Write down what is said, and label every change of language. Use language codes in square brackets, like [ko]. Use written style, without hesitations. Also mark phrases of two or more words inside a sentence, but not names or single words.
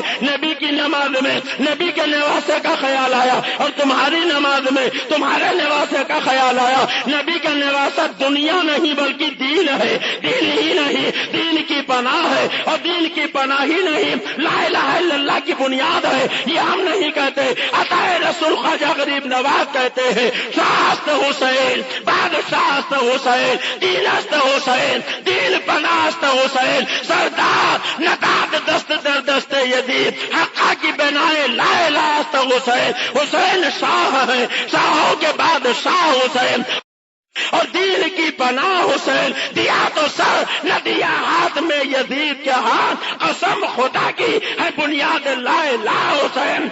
[ur] نبی کی نماز میں نبی کے نواسے کا خیال آیا، اور تمہاری نماز میں تمہارے نواسے کا خیال آیا۔ نبی کا نواسا دنیا نہیں بلکہ دین ہے، دین ہی نہیں، دین کی پناہ ہے، اور دین کی پناہ ہی نہیں [ar] لا الہ الا اللہ [ur] کی بنیاد ہے۔ یہ ہم نہیں کہتے، عطا رسول خواجہ غریب نواز کہتے ہیں [fa] شاست حسین بادشاہست حسین دینست حسین دین پناست حسین سردار نداد دست در دست یزید حقا کی بنائے لا الہ است حسین۔ [ur] حسین شاہ ہے، شاہوں کے بعد شاہ حسین، اور دین کی پناہ حسین۔ دیا تو سر نہ دیا ہاتھ میں یزید کے ہاتھ، قسم خدا کی ہے بنیاد [ar] لا الہ [ur] حسین۔